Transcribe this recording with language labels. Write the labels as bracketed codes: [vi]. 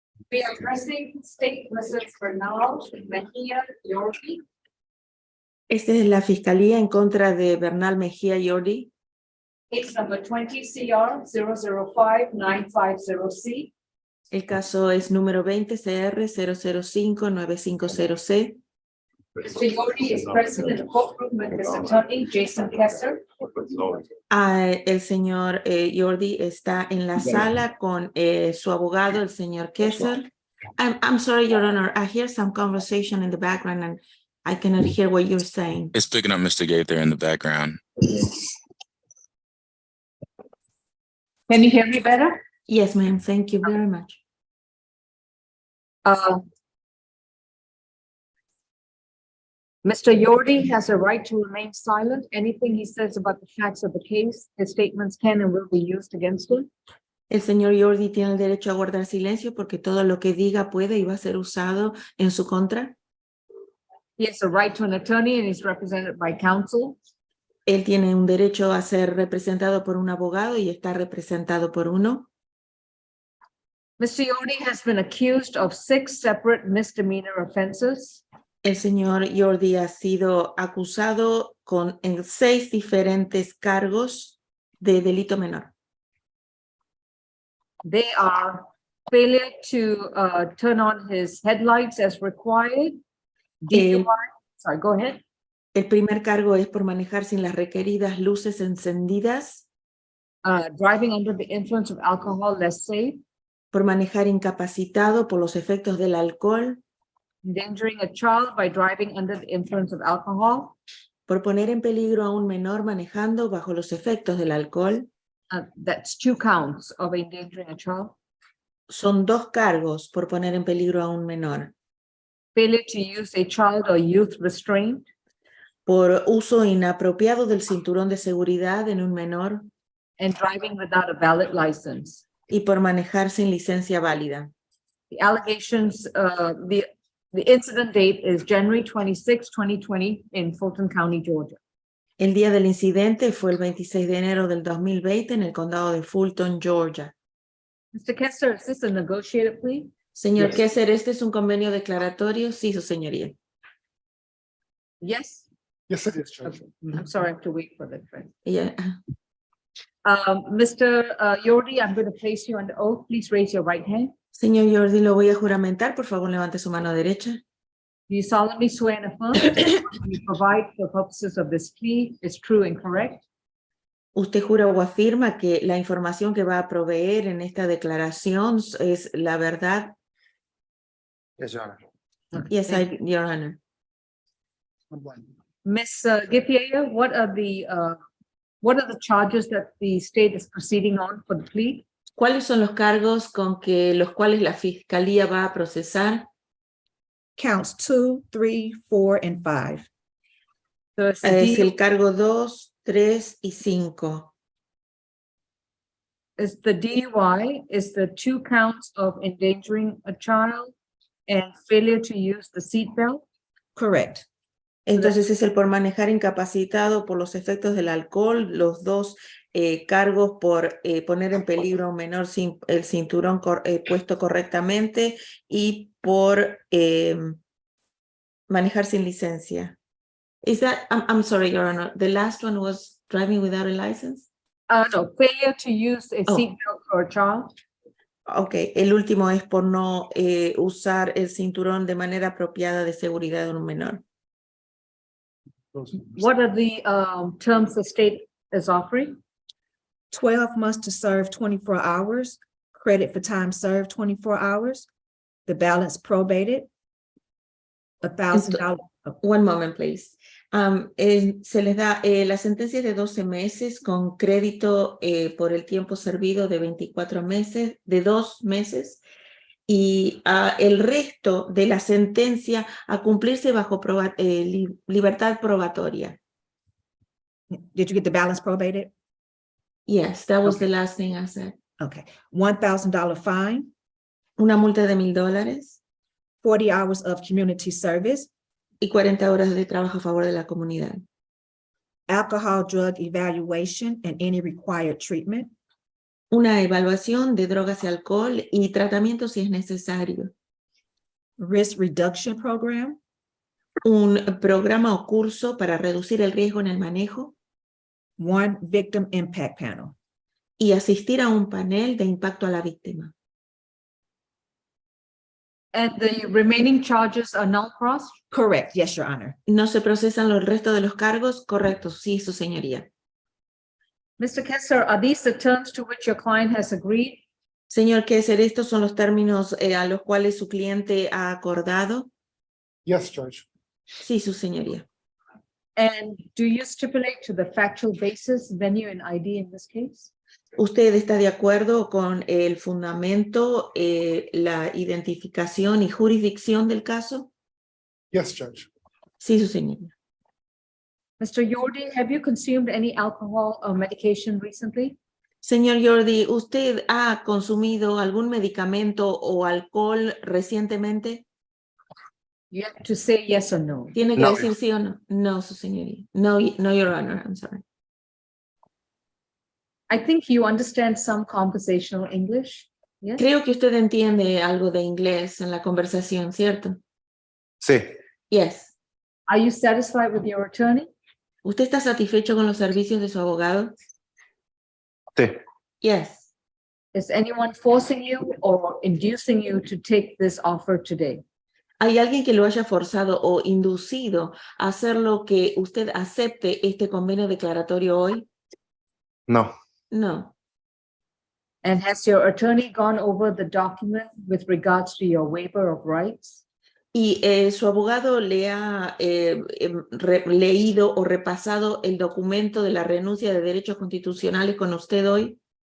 [en] We are addressing State versus Bernal Mejia Yorkie. [es] Esta es la fiscalía en contra de Bernal Mejía Yordi. [en] Case number 20 CR 005-950C. [es] El caso es número 20 CR 005-950C. [en] Mr. Yorkie is present in the courtroom with his attorney, Jason Kessler. [es] El señor Yordi está en la sala con su abogado, el señor Kessler. [en] I'm sorry, Your Honor. I hear some conversation in the background and I cannot hear what you're saying. It's picking up Mr. Gabe there in the background. Can you hear me better? Yes, ma'am. Thank you very much. Mr. Yordi has a right to remain silent. Anything he says about the facts of the case, his statements can and will be used against him. [es] El señor Yordi tiene el derecho a guardar silencio porque todo lo que diga puede y va a ser usado en su contra. [en] He has a right to an attorney and is represented by counsel. [es] Él tiene un derecho a ser representado por un abogado y está representado por uno. [en] Mr. Yordi has been accused of 6 separate misdemeanor offenses. [es] El señor Yordi ha sido acusado en 6 diferentes cargos de delito menor. [en] They are failure to turn on his headlights as required. DUI. Sorry, go ahead. [es] El primer cargo es por manejar sin las requeridas luces encendidas. [en] Driving under the influence of alcohol less safe. [es] Por manejar incapacitado por los efectos del alcohol. [en] Endangering a child by driving under the influence of alcohol. [es] Por poner en peligro a un menor manejando bajo los efectos del alcohol. [en] That's 2 counts of endangering a child. [es] Son 2 cargos por poner en peligro a un menor. [en] Failure to use a child or youth restraint. [es] Por uso inapropiado del cinturón de seguridad en un menor. [en] And driving without a valid license. [es] Y por manejar sin licencia válida. [en] The allegations, the incident date is January 26, 2020 in Fulton County, Georgia. [es] El día del incidente fue el 26 de enero del 2020 en el condado de Fulton, Georgia. [en] Mr. Kessler, is this a negotiated plea? [es] Señor [en] Yes. [es] Kessler, ¿este es un convenio declaratorio? Sí, su señoría. [en] Yes. Yes, it is, Judge. I'm sorry, I have to wait for the trend. [es] Ella- [en] Mr. Yordi, I'm going to place you under oath. Please raise your right hand. [es] Señor Yordi, lo voy a juramentar. Por favor, levante su mano derecha. [en] Do you solemnly swear and affirm that what you provide for purposes of this plea is true and correct? [es] ¿Usted jura o afirma que la información que va a proveer en esta declaración es la verdad? [en] Yes, Your Honor. Yes, Thank Your Honor. Ms. Githia, what are the charges that the state is proceeding on for the plea? [es] ¿Cuáles son los cargos con los cuales la fiscalía va a procesar? [en] Counts 2, 3, 4, and 5. So it's [es] Es [en] the [es] el cargo 2, 3 y 5. [en] is the DUI, is the 2 counts of endangering a child and failure to use the seatbelt. Correct. [es] Entonces es el por manejar incapacitado por los efectos del alcohol, los dos cargos por poner en peligro a un menor sin el cinturón puesto correctamente y por manejar sin licencia. [en] Is that, I'm sorry, Your Honor, the last one was driving without a license? No, failure to use a Oh. seatbelt for a child. [es] Ok, el último es por no usar el cinturón de manera apropiada de seguridad de un menor. [en] What are the terms the state is offering? 12 months to serve 24 hours, credit for time served 24 hours, the balance probated, $1,000. One moment, please. [es] Se les da la sentencia de 12 meses con crédito por el tiempo servido de 24 meses, de 2 meses, y el resto de la sentencia a cumplirse bajo libertad probatoria. [en] Did you get the balance probated? Yes, that was Okay. the last thing I said. Okay, $1,000 fine, [es] Una multa de $1,000 [en] 40 hours of community service, [es] y 40 horas de trabajo a favor de la comunidad. [en] alcohol drug evaluation and any required treatment, [es] Una evaluación de drogas y alcohol y tratamiento si es necesario. [en] risk reduction program, [es] Un programa o curso para reducir el riesgo en el manejo [en] one victim impact panel. [es] y asistir a un panel de impacto a la víctima. [en] And the remaining charges are null crossed? Correct, yes, Your Honor. [es] ¿No se procesan los restos de los cargos? Correcto, sí, su señoría. [en] Mr. Kessler, are these the terms to which your client has agreed? [es] Señor Kessler, estos son los términos a los cuales su cliente ha acordado. [en] Yes, Judge. [es] Sí, su señoría. [en] And do you stipulate to the factual basis, venue, and ID in this case? [es] ¿Usted está de acuerdo con el fundamento, la identificación y jurisdicción del caso? [en] Yes, Judge. [es] Sí, su señoría. [en] Mr. Yordi, have you consumed any alcohol or medication recently? [es] Señor Jordi, ¿usted ha consumido algún medicamento o alcohol recientemente? [en] You have to say yes or no. [es] ¿Tiene que No. decir sí o no? No, su señoría. [en] No, no, Your Honor, I'm sorry. I think you understand some conversational English. Yes? [es] Creo que usted entiende algo de inglés en la conversación, ¿cierto? Sí. [en] Yes. Are you satisfied with your attorney? [es] ¿Usted está satisfecho con los servicios de su abogado? Sí. [en] Yes. Is anyone forcing you or inducing you to take this offer today? [es] ¿Hay alguien que lo haya forzado o inducido a hacer lo que usted acepte este convenio declaratorio hoy? No. [en] No. And has your attorney gone over the document with regards to your waiver of rights? [es] ¿Y su abogado le ha leído o repasado el documento de la renuncia de derechos constitucionales con usted hoy?